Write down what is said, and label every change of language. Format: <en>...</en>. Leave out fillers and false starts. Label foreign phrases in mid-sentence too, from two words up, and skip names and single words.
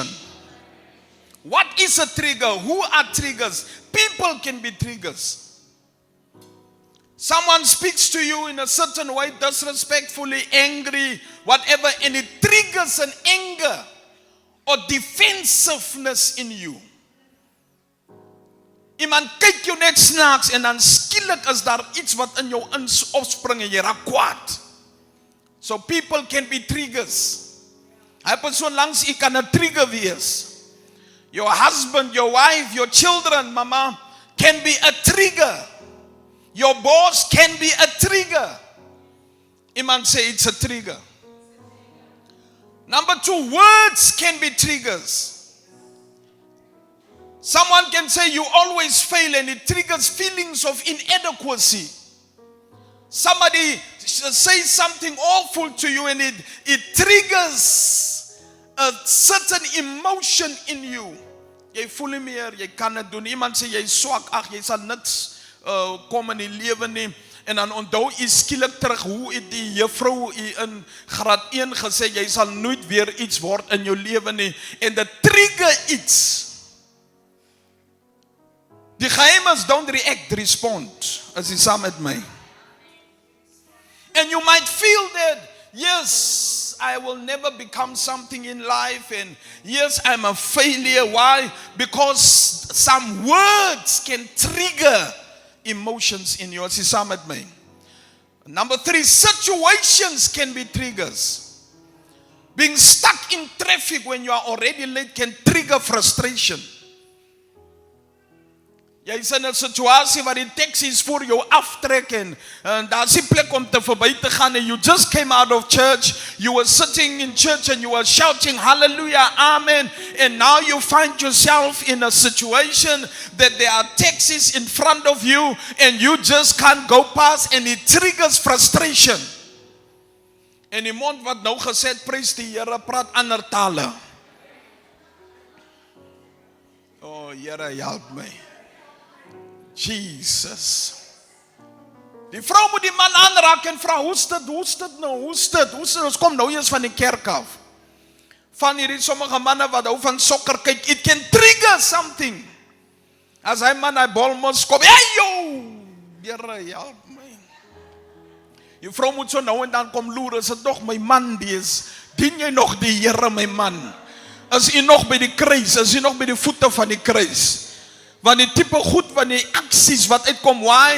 <en>What is a trigger? Who are triggers? People can be triggers. Someone speaks to you in a certain way, disrespectfully, angry, whatever, and it triggers an anger or defensiveness in you.</en> <af>Iemand kyk jou net snaaks en dan skielik is daar iets wat in jou opspring en jy raak kwaad.</af> <en>So people can be triggers.</en> <af>Hy persoon langs u kan 'n trigger wees.</af> <en>Your husband, your wife, your children, mama, can be a trigger. Your boss can be a trigger. Iemand say it's a trigger. Number 2, words can be triggers. Someone can say you always fail and it triggers feelings of inadequacy. Somebody says something awful to you and it triggers a certain emotion in you.</en> <af>Jy voel nie meer, jy kan dit doen. Iemand sê jy swak, ag jy sal niks kom in die lewe nie. En dan onthou u skielik terug hoe het die juffrou u in graad 1 gesê jy sal nooit weer iets word in jou lewe nie en dit trigger iets. Die geheim is</af> <en>don't react, respond.</en> <af>As jy saam met my.</af> <en>And you might feel that yes, I will never become something in life and yes, I'm a failure. Why? Because some words can trigger emotions in you.</en> <af>As jy saam met my.</af> <en>Number 3, situations can be triggers. Being stuck in traffic when you are already late can trigger frustration.</en> <af>Jy is in 'n situasie waar die taxi's voor jou aftrek en daar is nie plek om te verby te gaan en</af> <en>you just came out of church, you were sitting in church and you were shouting hallelujah, amen, and now you find yourself in a situation that there are taxis in front of you and you just can't go past and it triggers frustration.</en> <af>En die mond wat nou gesê het, prys die Here, praat ander tale. Oh, Here, help my. Jesus. Die vrou moet die man aanraak en vra, hoe's dit nou? Ons kom nou eers van die kerk af. Van hierdie sommige manne wat hou van sokker kyk,</af> <en>it can trigger something.</en> <af>As hy man, hy bal mos kom, hey yo, Here, help my. Die vrou moet so nou en dan kom loer, is dit nog my man dies? Dien jy nog die Here, my man? Is jy nog by die kruis? Is jy nog by die voete van die kruis? Want die type goed van die aksies wat uitkom,</af> <en>why?</en>